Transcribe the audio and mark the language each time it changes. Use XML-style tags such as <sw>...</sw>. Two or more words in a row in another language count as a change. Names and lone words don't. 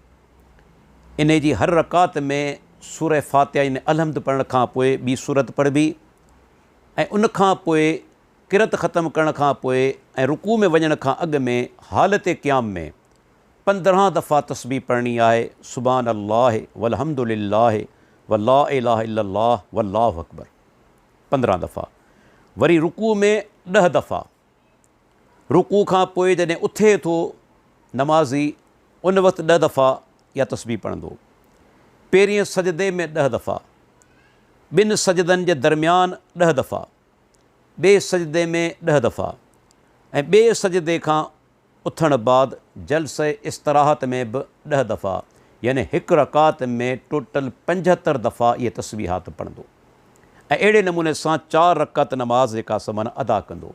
<sd>इन जी हर रकात में सूरह फ़ातिहा यानी अलहम्द पढ़ण खां पोइ ॿी सूरत पढ़बी ऐं उन खां पोइ किरत ख़तमु करण खां पोइ ऐं रुकू में वञण खां अॻु में हालत क़याम में 15 दफ़ा तस्बीह पढ़णी आहे।</sd> <ar>سبحان الله والحمد لله ولا إله إلا الله والله أكبر 15 दफ़ा।</ar> <sd>वरी रुकू में 10 दफ़ा। रुकू खां पोइ जॾहिं उथे थो नमाज़ी उन वक़्तु 10 दफ़ा या तस्बीह पढ़ंदो। पहिरीं सजदे में 10 दफ़ा, ॿिनि सजदनि जे दरमियान 10 दफ़ा, ॿिए सजदे में 10 दफ़ा ऐं ॿिए सजदे खां उथण बाद जलसे इस्तराहत में बि 10 दफ़ा, यानी हिकु रकात में टोटल 75 दफ़ा इहे तस्बीहात पढ़ंदो ऐं अहिड़े नमूने सां 4 रकात नमाज़ जेका समान अदा कंदो।</sd>